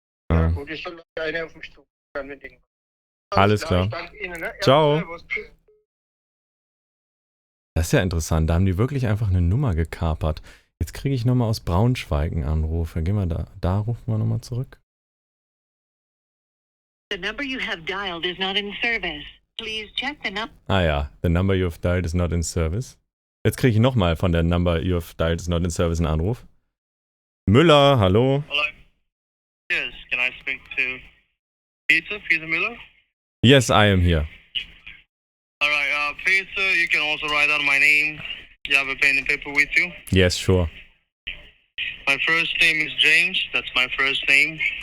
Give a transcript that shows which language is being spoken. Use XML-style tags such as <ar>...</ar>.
<de>Ja, gut, ich soll eine auf mich zu. Alles klar. Ich danke Ihnen, ne? Ja, Ciao. Servus. Das ist ja interessant. Da haben die wirklich einfach eine Nummer gekapert. Jetzt kriege ich nochmal aus Braunschweig einen Anruf. Gehen wir da rufen wir nochmal zurück.</de> <en>The number you have dialed is not in service. Please check the number. Ah ja, the number you have dialed is not in service.</en> <de>Jetzt kriege ich nochmal von der</de> <en>number you have dialed is not in service</en> <de>einen Anruf. Müller, hallo.</de> <en>Hello. Yes, can I speak to Peter Miller? Yes, I am here. All right, Peter, you can also write down my name. You have a pen and paper with you? Yes, sure. My first name is James. That's my first name.</en>